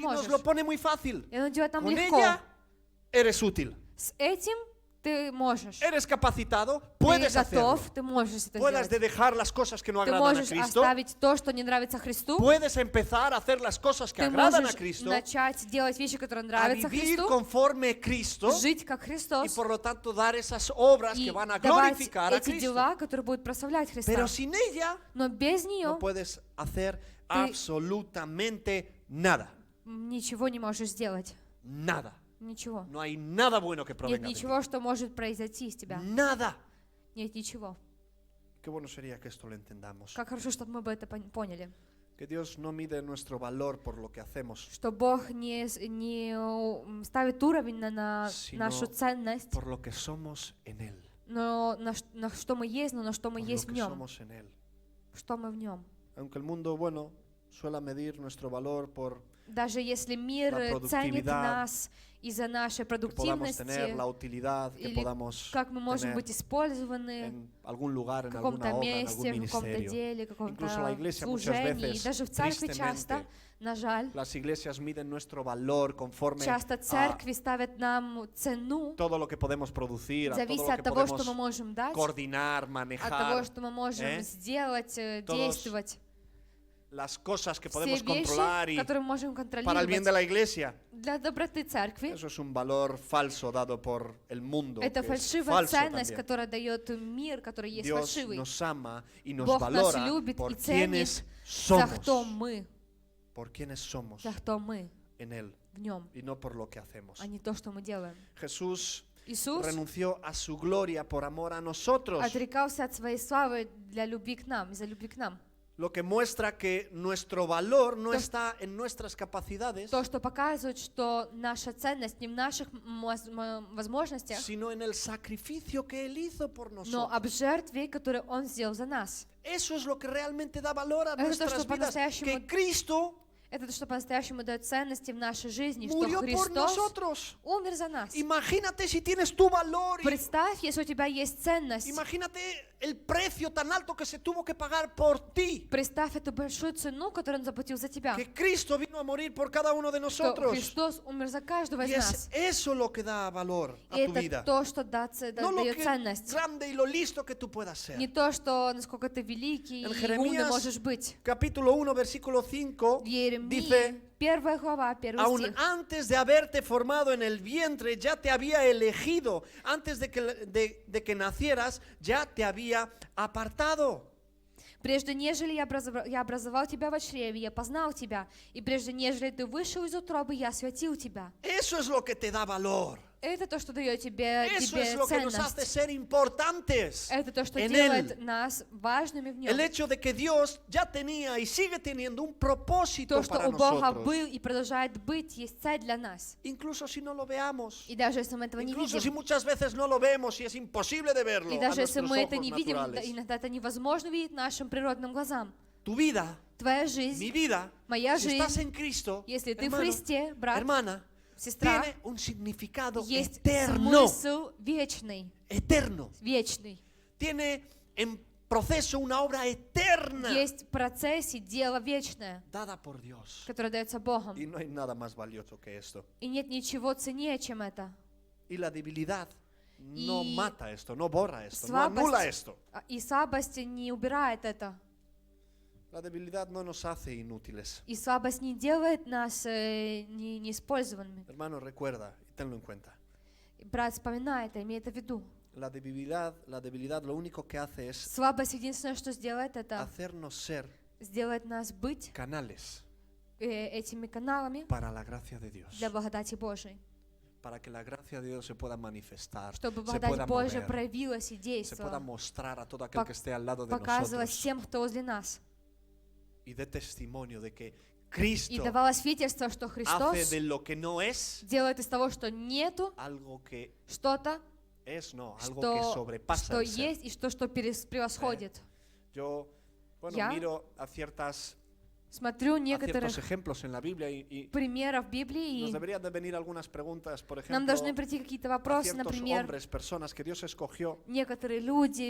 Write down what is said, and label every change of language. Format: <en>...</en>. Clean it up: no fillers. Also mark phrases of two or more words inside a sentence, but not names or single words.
<es>Y nos</es> <ru>можешь.</ru> <es>lo pone muy fácil.</es> <ru>И он делает нам</ru> <es>Con</es> <ru>легко.</ru> <es>ella eres útil.</es> <ru>С этим ты можешь.</ru> <es>Eres capacitado,</es> <ru>Ты</ru> <es>puedes hacerlo.</es> <ru>готов, ты можешь это</ru> <es>Puedes de</es> <ru>сделать.</ru> <es>dejar las cosas que no</es> <ru>Ты</ru> <es>agradan a</es> <ru>можешь</ru> <es>Cristo.</es> <ru>оставить то, что не нравится Христу.</ru> <es>Puedes empezar a hacer las cosas que</es> <ru>Ты</ru> <es>agradan a</es> <ru>можешь</ru> <es>Cristo,</es> <ru>начать делать вещи, которые</ru> <es>a</es> <ru>нравятся</ru> <es>vivir</es> <ru>Христу,</ru> <es>conforme Cristo</es> <ru>жить как</ru> <es>y</es> <ru>Христос</ru> <es>por lo tanto dar esas obras</es> <ru>и</ru> <es>que van a</es> <ru>давать</ru> <es>glorificar a</es> <ru>эти</ru> <es>Cristo.</es> <ru>дела, которые будут прославлять Христа.</ru> <es>Pero sin ella</es> <ru>Но без</ru> <es>no</es> <ru>нее</ru> <es>puedes hacer absolutamente nada.</es> <ru>ничего не можешь сделать.</ru> <es>Nada.</es> <ru>Ничего.</ru> <es>No hay nada bueno que</es> <ru>Нет</ru> <es>provenga de ti.</es> <ru>ничего, что может произойти из тебя.</ru> <es>Nada.</es> <ru>Нет ничего.</ru> <es>Qué bueno sería que esto lo entendamos.</es> <ru>Как хорошо, чтобы мы бы это поняли.</ru> <es>Que Dios no mide nuestro valor por lo que hacemos,</es> <ru>Что Бог не ставит уровень на</ru> <es>Sino</es> <ru>нашу ценность,</ru> <es>por lo que somos en Él.</es> <ru>но на что мы есть, но на что мы</ru> <es>Por</es> <ru>есть</ru> <es>lo</es> <ru>в</ru> <es>que</es> <ru>Нем.</ru> <es>somos en Él.</es> <ru>Что мы в Нем.</ru> <es>Aunque el mundo, bueno, suele medir nuestro valor por</es> <ru>Даже если мир</ru> <es>La</es> <ru>ценит</ru> <es>productividad,</es> <ru>нас из-за нашей</ru> <es>que podamos tener,</es> <ru>продуктивности,</ru> <es>la utilidad que</es> <ru>или</ru> <es>podamos</es> <ru>как мы можем</ru> <es>tener</es> <ru>быть использованы</ru> <es>en algún lugar,</es> <ru>в</ru> <es>en alguna</es> <ru>каком-то</ru> <es>obra, en</es> <ru>месте,</ru> <es>algún</es> <ru>в каком-то</ru> <es>ministerio.</es> <ru>деле, в</ru> <es>Incluso la</es> <ru>каком-то</ru> <es>iglesia muchas</es> <ru>служении. И</ru> <es>veces,</es> <ru>даже в церкви часто,</ru> <es>tristemente,</es> <ru>на жаль,</ru> <es>Las iglesias miden nuestro valor conforme</es> <ru>часто</ru> <es>a</es> <ru>церкви ставят нам цену,</ru> <es>todo lo que podemos producir, a todo</es> <ru>зависит</ru> <es>lo</es> <ru>от</ru> <es>que</es> <ru>того, что мы</ru> <es>podemos</es> <ru>можем дать,</ru> <es>coordinar,</es> <ru>от того,</ru> <es>manejar,</es> <ru>что мы можем сделать,</ru> <es>Todos</es> <ru>действовать.</ru> <es>las cosas que</es> <ru>Все</ru> <es>podemos</es> <ru>вещи,</ru> <es>controlar y</es> <ru>которые мы можем</ru> <es>para el bien de</es> <ru>контролировать</ru> <es>la iglesia.</es> <ru>для доброты церкви.</ru> <es>Eso es un valor falso dado por el mundo,</es> <ru>Это</ru> <es>que es</es> <ru>фальшивая</ru> <es>falso</es> <ru>ценность,</ru> <es>también.</es> <ru>которая дает мир, который есть</ru> <es>Dios</es> <ru>фальшивый.</ru> <es>nos ama y nos</es> <ru>Бог нас</ru> <es>valora</es> <ru>любит</ru> <es>por</es> <ru>и ценит</ru> <es>quienes</es> <ru>за кто</ru> <es>somos,</es> <ru>мы,</ru> <es>por quienes somos</es> <ru>за кто мы</ru> <es>en Él</es> <ru>в Нем,</ru> <es>y no por lo que hacemos.</es> <ru>а не то, что мы делаем.</ru> <es>Jesús</es> <ru>Иисус</ru> <es>renunció a su gloria por amor a nosotros,</es> <ru>отрекался от своей славы для любви к нам, из-за любви к нам.</ru> <es>lo que muestra que nuestro valor no</es> <ru>То-</ru> <es>está en nuestras capacidades,</es> <ru>То, что показывает, что наша ценность не в наших возможностях,</ru> <es>sino en el sacrificio que Él hizo por</es> <ru>но</ru> <es>nosotros.</es> <ru>об жертве, которую Он сделал за нас.</ru> <es>Eso es lo que realmente da valor a</es> <ru>Это то,</ru> <es>nuestras</es> <ru>что</ru> <es>vidas,</es> <ru>по-настоящему-</ru> <es>que Cristo</es> <ru>Это то, что по-настоящему дает ценности в нашей жизни, что</ru> <es>murió por</es> <ru>Христос</ru> <es>nosotros.</es> <ru>умер за нас.</ru> <es>Imagínate si tienes tu valor, y</es> <ru>Представь, если у тебя есть ценность,</ru> <es>imagínate el precio tan alto que se tuvo que pagar por ti,</es> <ru>представь эту большую цену, которую Он заплатил за тебя,</ru> <es>que Cristo vino a morir por cada uno de</es> <ru>что</ru> <es>nosotros.</es> <ru>Христос умер за каждого</ru> <es>Y</es> <ru>из</ru> <es>es</es> <ru>нас.</ru> <es>eso lo que da valor a</es> <ru>И</ru> <es>tu</es> <ru>это</ru> <es>vida.</es> <ru>то, что</ru> <es>No lo</es> <ru>дает</ru> <es>que</es> <ru>ценность.</ru> <es>grande y lo listo que tú puedas ser.</es> <ru>Не то, что насколько ты великий</ru> <es>En</es> <ru>и умный</ru> <es>Jeremías</es> <ru>можешь быть.</ru> <es>Capítulo 1, versículo 5,</es> <ru>В Еремии,</ru> <es>dice:</es> <ru>1 глава, 1</ru> <es>aún</es> <ru>стих.</ru> <es>antes de haberte formado en el vientre, ya te había elegido. Antes de que nacieras, ya te había apartado.</es> <ru>Прежде нежели я образовал тебя во чреве, я познал тебя, и прежде нежели ты вышел из утробы, я святил тебя.</ru> <es>Eso es lo que te da valor.</es> <ru>Это то, что дает тебе</ru> <es>Eso es lo que nos hace</es> <ru>ценность.</ru> <es>ser importantes</es> <ru>Это то, что</ru> <es>en</es> <ru>делает</ru> <es>Él.</es> <ru>нас важными в</ru> <es>El</es> <ru>Нем.</ru> <es>hecho de que Dios ya tenía y sigue teniendo un propósito</es> <ru>То, что</ru> <es>para</es> <ru>у Бога</ru> <es>nosotros.</es> <ru>был и продолжает быть, есть цель для нас.</ru> <es>Incluso si no lo veamos.</es> <ru>И даже если мы этого не</ru> <es>Incluso si</es> <ru>видим,</ru> <es>muchas veces no lo vemos y es imposible de verlo</es> <ru>и</ru> <es>a</es> <ru>даже если</ru> <es>nuestros</es> <ru>мы это</ru> <es>ojos</es> <ru>не видим,</ru> <es>naturales.</es> <ru>иногда это невозможно видеть нашим природным глазам.</ru> <es>Tu vida,</es> <ru>Твоя</ru> <es>mi</es> <ru>жизнь,</ru> <es>vida,</es> <ru>моя</ru> <es>si</es> <ru>жизнь,</ru> <es>estás en Cristo,</es> <ru>если ты в</ru> <es>hermano,</es> <ru>Христе, брат,</ru> <es>hermana,</es> <ru>сестра,</ru> <es>tiene un significado</es> <ru>есть</ru> <es>eterno,</es> <ru>смысл вечный,</ru> <es>eterno.</es> <ru>вечный.</ru> <es>Tiene en proceso una obra eterna</es> <ru>Есть в процессе дело вечное,</ru> <es>dada por Dios.</es> <ru>которое дается Богом.</ru> <es>Y no hay nada más valioso que esto.</es> <ru>И нет ничего ценнее, чем это.</ru> <es>Y la debilidad no Y mata esto, no borra esto, no</es> <ru>слабость,</ru> <es>anula esto.</es> <ru>И слабость не убирает это.</ru> <es>La debilidad no nos hace inútiles.</es> <ru>И слабость не делает нас неиспользованными.</ru> <es>Hermano, recuerda y tenlo en cuenta.</es> <ru>Брат, вспоминай это, имей это в виду.</ru> <es>La debilidad lo único que hace es</es> <ru>Слабость единственное, что сделает, это</ru> <es>hacernos ser</es> <ru>сделает нас быть</ru> <es>canales</es> <ru>этими каналами</ru> <es>para la gracia de Dios.</es> <ru>для благодати Божией.</ru> <es>Para que la gracia de Dios se pueda manifestar,</es> <ru>Чтобы</ru> <es>se pueda</es> <ru>благодать Божия</ru> <es>mover,</es> <ru>проявилась и</ru> <es>se pueda</es> <ru>действовала,</ru> <es>mostrar a todo aquel que esté al lado de</es> <ru>показывалась</ru> <es>nosotros</es> <ru>всем, кто возле нас.</ru> <es>y dé testimonio de que</es> <ru>И</ru> <es>Cristo</es> <ru>давала свидетельство, что</ru> <es>hace</es> <ru>Христос</ru> <es>de lo que no es</es> <ru>делает из того, что нету,</ru> <es>algo que</es> <ru>что-то,</ru> <es>es, no, algo que</es> <ru>что</ru> <es>sobrepasa el ser.</es> <ru>есть и что превосходит.</ru> <es>Yo, bueno,</es> <ru>¿Ya?</ru> <es>miro a ciertos</es> <ru>Смотрю некоторых</ru> <es>ejemplos en la Biblia y</es> <ru>примеров в Библии,</ru> <es>nos</es> <ru>и</ru> <es>deberían de venir algunas preguntas, por</es> <ru>нам</ru> <es>ejemplo,</es> <ru>должны прийти какие-то</ru> <es>a</es> <ru>вопросы,</ru> <es>ciertos</es> <ru>например,</ru> <es>hombres, personas que Dios escogió</es> <ru>некоторые люди,</ru>